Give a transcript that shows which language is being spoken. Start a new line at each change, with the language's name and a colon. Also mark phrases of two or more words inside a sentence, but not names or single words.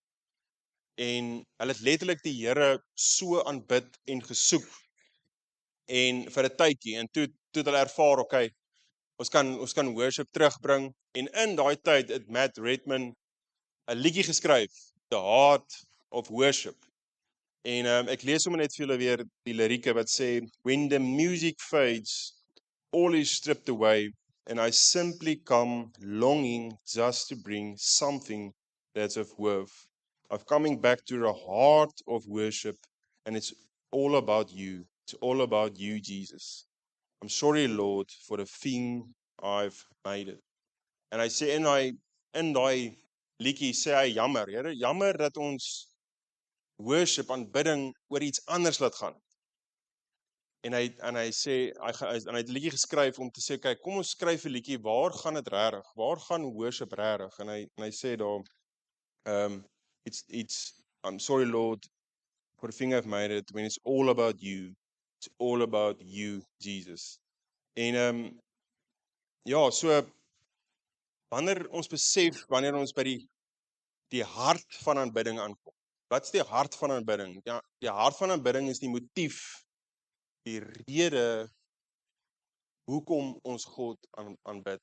Afrikaans: En hulle het letterlik die Here so aanbid en gesoek en vir 'n tydjie, en toe het hulle ervaar, okay, ons kan worship terugbring, en in daai tyd het Matt Redman 'n liedjie geskryf, The Heart of Worship. En ek lees sommer net vir julle weer die lirieke wat sê,
English: when the music fades, all is stripped away, and I simply come longing just to bring something that's of worth. I'm coming back to the heart of worship, and it's all about you. It's all about you, Jesus. I'm sorry, Lord, for the thing I've made it.
Afrikaans: En hy sê in daai liedjie sê hy jammer, Here, jammer dat ons worship, aanbidding oor iets anders laat gaan. En hy sê hy het 'n liedjie geskryf om te sê, kyk, kom ons skryf 'n liedjie, waar gaan dit regtig? Waar gaan worship regtig? En hy sê daar
English: I'm sorry, Lord, for the thing I've made it, when it's all about you. It's all about you, Jesus.
Afrikaans: En ja, so wanneer ons besef, wanneer ons by die hart van aanbidding aankom. Wat is die hart van aanbidding? Ja, die hart van aanbidding is die motief, die rede hoekom ons God aanbid.